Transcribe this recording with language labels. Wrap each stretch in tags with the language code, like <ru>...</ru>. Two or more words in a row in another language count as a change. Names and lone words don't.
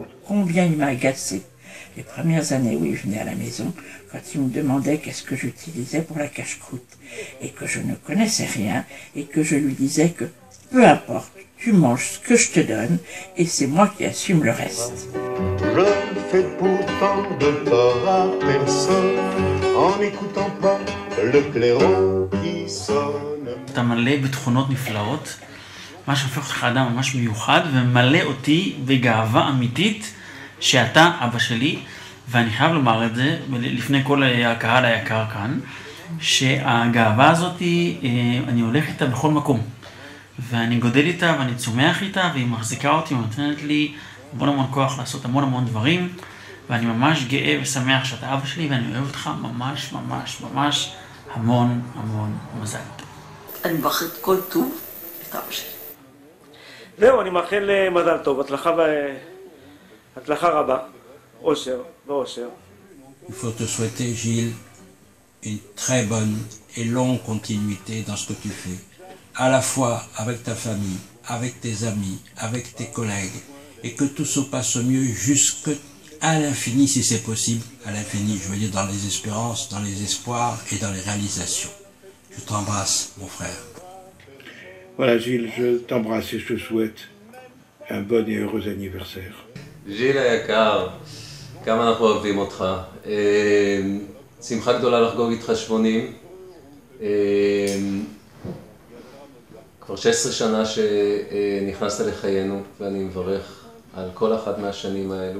<fr>Combien il m'a agacé les premières années où il venait à la maison, quand il me demandait qu'est-ce que j'utilisais pour la cache-croûte, et que je ne connaissais rien, et que je lui disais que peu importe, tu manges ce que je te donne, et c'est moi qui assume le reste. Je ne fais pourtant de tort à personne, en n'écoutant pas le clairon qui sonne.</fr> <he>אתה מלא בתכונות נפלאות, מה שהופך אותך אדם ממש מיוחד, ומלא אותי בגאווה אמיתית, שאתה אבא שלי, ואני חייב לומר את זה, לפני כל הקהל היקר כאן, שהגאווה הזאת, אני הולך איתה בכל מקום. ואני גודל איתה, ואני צומח איתה, והיא מחזיקה אותי, ונותנת לי המון כוח לעשות המון דברים, ואני ממש גאה ושמח שאתה אבא שלי, ואני אוהב אותך ממש המון מזל. אני מברך את כל טוב את אבא שלי. זהו, אני מאחל מזל טוב, הצלחה רבה, אושר ואושר.</he> <fr>Il faut te souhaiter, Gilles, une très bonne et longue continuité dans ce que tu fais, à la fois avec ta famille, avec tes amis, avec tes collègues, et que tout se passe au mieux jusqu'à l'infini, si c'est possible, à l'infini, je veux dire dans les espérances, dans les espoirs et dans les réalisations. Je t'embrasse, mon frère. Voilà, Gilles, je t'embrasse et je te souhaite un bon et heureux anniversaire.</fr> <he>ז'יל היקר, כמה אנחנו אוהבים אותך. שמחה גדולה לחגוג איתך 80. כבר 16 שנה שנכנסת לחיינו, ואני מברך על כל אחת מהשנים האלו.</he>